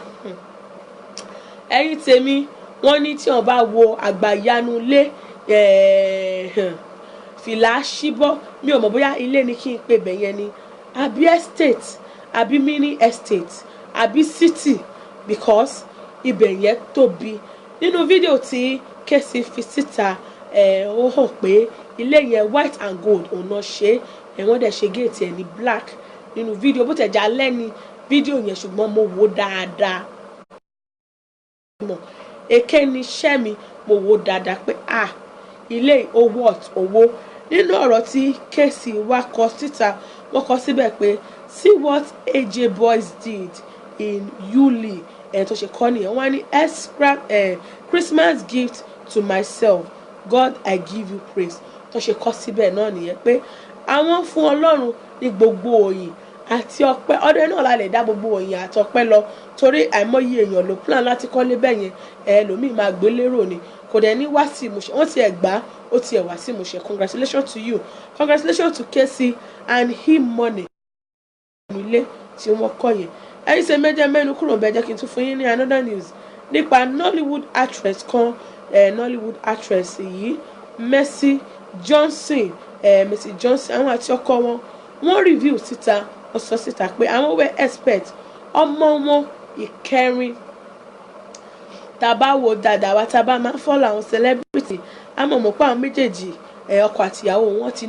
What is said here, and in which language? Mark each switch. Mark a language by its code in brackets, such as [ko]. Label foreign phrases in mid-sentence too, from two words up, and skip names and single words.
[yo] Ẹ̀yin tèmi wọ́n ní tí wọ́n bá wo àgbàyanu lé fìlà ṣíbọ́ mi ò mọ̀ bóyá ilé ni kí n pè bẹ̀yẹn ni àbí estate àbí [en] mini estate [yo] àbí city because ibẹ̀ yẹn tóbi. Nínú fídíò tí Kcee fi síta ó hàn pé ilé yẹn [en] white and gold [yo] òun náà ṣe wọ́n dẹ̀ ṣe gate ẹ̀ ní black nínú fídíò bó tẹ̀ já lẹ́ni fídíò yẹn ṣùgbọ́n mo wò dáadáa. Èké ni iṣẹ́ mi mo wò dáadáa pé ilé owó nínú ọ̀rọ̀ tí Kcee wá kọ síta wọ́n kọ síbẹ̀ pé [en] see what AJ Boys did in [yo] Yuli tó ṣe kọ́ nìyẹn wọ́n ní [en] Christmas gift to myself God I give you praise [yo] tó ṣe kọ́ síbẹ̀ náà nìyẹn pé àwọn fún Ọlọ́run ní gbogbo òyìn àti ọpẹ́ ọdún náà la lè dá gbogbo òyìn àti ọpẹ́ lọ torí àìmọye èèyàn ló plan láti kọ́lé bẹ́ẹ̀ yẹn ẹlòmíì máa gbé lérò ni kò dẹ̀ ní wá sí ìmúṣẹ wọ́n ti ẹ̀ gbá ó ti ẹ̀ wá sí ìmúṣẹ [en] congratulations to you congratulations to Kcee and E-Money [yo] ilé tí wọ́n kọ́ yẹn. Ẹ̀yin ṣe mẹ́nu kúrò bẹ́ẹ̀ jẹ́ kí n tún fún yín ní [en] another news [yo] nípa [en] Nollywood actress [yo] kan [en] Nollywood actress [yo] yìí Mercy Johnson àwọn àti ọkọ wọn wọ́n review síta wọ́n sọ síta pé àwọn [en] were expect [yo] ọmọ wọn ìkẹrin tàbá wo dáadáa wa tàbá máa ń follow àwọn celebrity àmọ́ mọ̀ pé àwọn méjèèjì ọkọ àtìyàwó wọn ti